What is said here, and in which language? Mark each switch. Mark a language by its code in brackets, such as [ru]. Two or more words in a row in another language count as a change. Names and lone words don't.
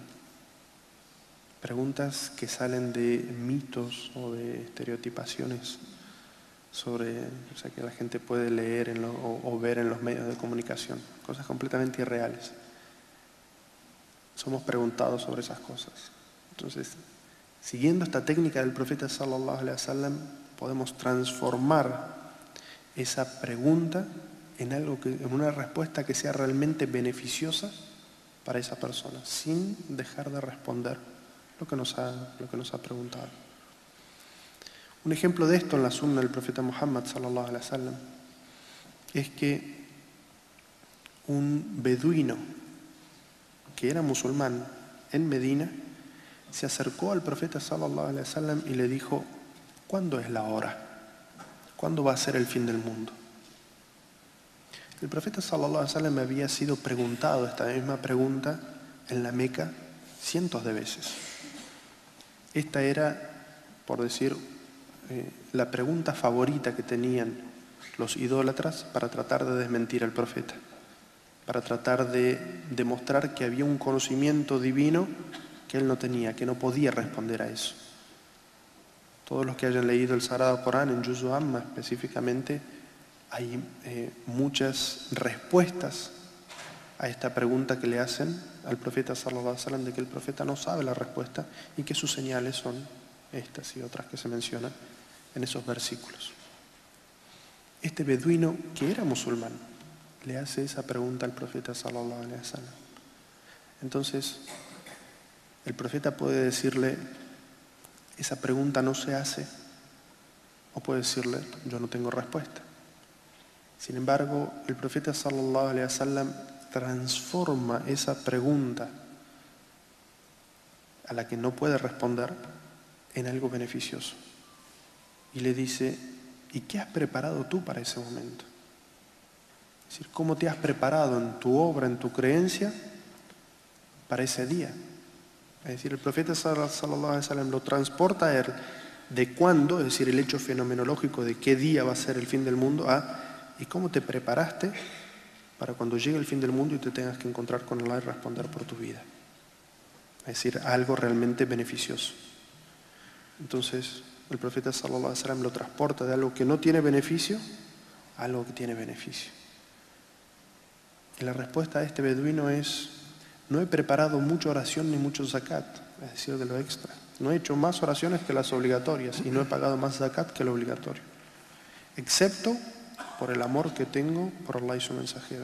[es] Preguntas que salen de mitos o de estereotipaciones sobre, o sea, que la gente puede leer o ver en los medios de comunicación. Cosas completamente irreales. Somos preguntados sobre esas cosas. Entonces, siguiendo esta técnica del profeta [ar] صلى الله عليه وسلم, [es] podemos transformar esa pregunta en una respuesta que sea realmente beneficiosa para esa persona, sin dejar de responder lo que nos ha preguntado. Un ejemplo de esto en la sunna del profeta Muhammad [ar] صلى الله عليه وسلم [es] es que un beduino que era musulmán en Medina se acercó al profeta [ar] صلى الله عليه وسلم [es] y le dijo: ¿cuándo es la hora? ¿Cuándo va a ser el fin del mundo? El profeta [ar] صلى الله عليه وسلم [es] había sido preguntado esta misma pregunta en la Meca cientos de veces. Esta era, por decir, la pregunta favorita que tenían los idólatras para tratar de desmentir al profeta, para tratar de demostrar que había un conocimiento divino que él no tenía, que no podía responder a eso. Todos los que hayan leído el Sagrado Corán, en Juz Amma específicamente, hay muchas respuestas a esta pregunta que le hacen al profeta [ar] صلى الله عليه وسلم, [es] de que el profeta no sabe la respuesta y que sus señales son estas y otras que se mencionan en esos versículos. Este beduino, que era musulmán, le hace esa pregunta al profeta [ar] صلى الله عليه وسلم. [es] Entonces, el profeta puede decirle: esa pregunta no se hace, o puede decirle: yo no tengo respuesta. Sin embargo, el profeta [ar] صلى الله عليه وسلم [es] transforma esa pregunta a la que no puede responder en algo beneficioso. Y le dice: ¿y qué has preparado tú para ese momento? Es decir, ¿cómo te has preparado en tu obra, en tu creencia, para ese día? Es decir, el profeta [ar] صلى الله عليه وسلم [es] lo transporta a él de cuándo, es decir, el hecho fenomenológico de qué día va a ser el fin del mundo, a ¿y cómo te preparaste para cuando llegue el fin del mundo y te tengas que encontrar con Allah y responder por tu vida? Es decir, algo realmente beneficioso. Entonces, el profeta [ar] صلى الله عليه وسلم [es] lo transporta de algo que no tiene beneficio a algo que tiene beneficio. Y la respuesta a este beduino es: no he preparado mucha oración ni mucho zakat, es decir, de lo extra. No he hecho más oraciones que las obligatorias y no he pagado más zakat que lo obligatorio, excepto por el amor que tengo por Allah y su mensajero.